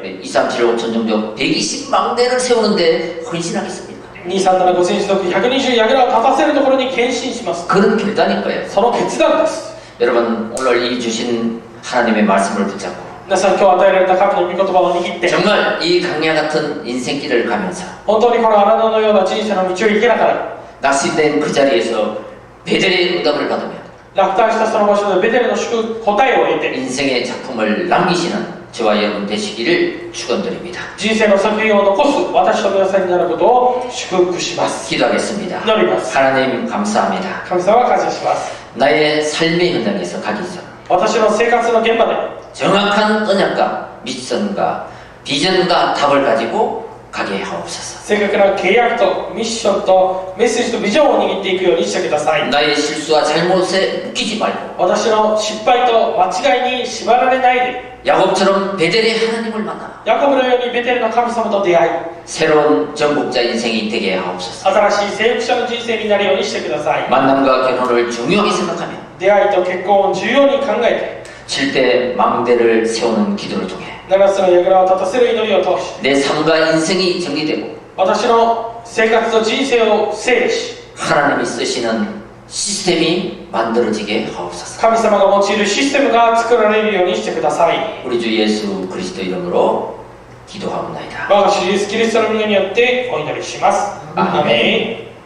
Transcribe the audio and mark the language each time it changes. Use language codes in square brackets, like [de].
[ko] 우리 2375 천정족 120만 대를 세우는데 헌신하겠습니다. [ja] 237戦士族120櫓を立たせるところに献身します。 [ko] 그런 결단일 거예요. [ja] その決断です。 [ko] 여러분, 오늘 이 주신 하나님의 말씀을 붙잡고 [ja] 皆さん今日与えられた神の御言葉を握って [ko] 정말 이 강야 같은 인생길을 가면서 [ja] 本当にこの荒野のような人生の道を行けながら [ko] 낙심된 그 자리에서 베델의 응답을 받으며 [ja] 落胆したその場所でベテルの答えを得て [ko] 인생의 작품을 남기시는 저와 여러분 되시기를 축원드립니다. [ja] 人生の作品を残す私と皆さんになることを祝福します。 [ko] 기도하겠습니다. [ja] 祈ります。 [ko] 하나님 감사합니다. [ja] 神様は感謝します。 [ko] 나의 삶의 현장에서 가기 전 [ja] 私の生活の現場で [ko] 정확한 언약과 미션과 비전과 답을 가지고 가게 하옵소서. [ja] 正確な契約とミッションとメッセージとビジョンを握っていくようにしてください。 [ko] 나의 실수와 잘못에 묶이지 말고 [ja] 私の失敗と間違いに縛られないで [ko] 야곱처럼 베델의 하나님을 만나 [ja] ヤコブのようにベテルの神様と出会い [ko] 새로운 전복자 인생이 되게 하옵소서. [ja] 新しい征服者の人生になるようにしてください。 [ko] 만남과 결혼을 중요하게 생각하며 [ja] 出会いと結婚を重要に考えて [ko] 7대 망대를 세우는 기도를 통해 [ja] 7つの櫓を立たせる祈りを通し [ko] 내 삶과 인생이 정리되고 [ja] 私の生活と人生を整理し [ko] 하나님이 쓰시는 시스템이 만들어지게 하옵소서. [ja] 神様が用いるシステムが作られるようにしてください。 [ko] 우리 주 예수 그리스도 이름으로 기도하옵나이다. [ja] 我が主イエスキリストの皆によってお祈りします。アーメン。